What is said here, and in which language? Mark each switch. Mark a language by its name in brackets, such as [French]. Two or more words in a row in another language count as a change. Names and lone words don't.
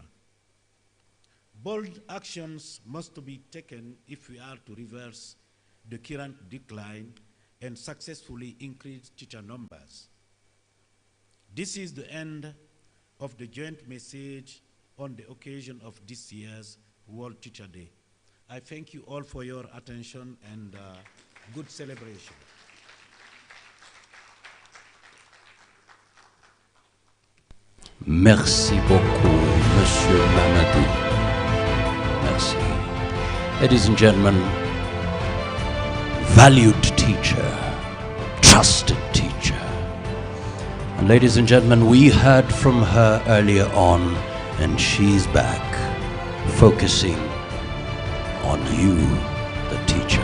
[English] Bold actions must be taken if we are to reverse the current decline and successfully increase teacher numbers. This is the end of the joint message on the occasion of this year's World Teacher Day. I thank you all for your attention and good celebration. [French] Merci beaucoup, Monsieur Mamadou. Merci. [English] Ladies and gentlemen, valued teacher, trusted teacher. And ladies and gentlemen, we heard from her earlier on, and she's back, focusing on you, the teacher.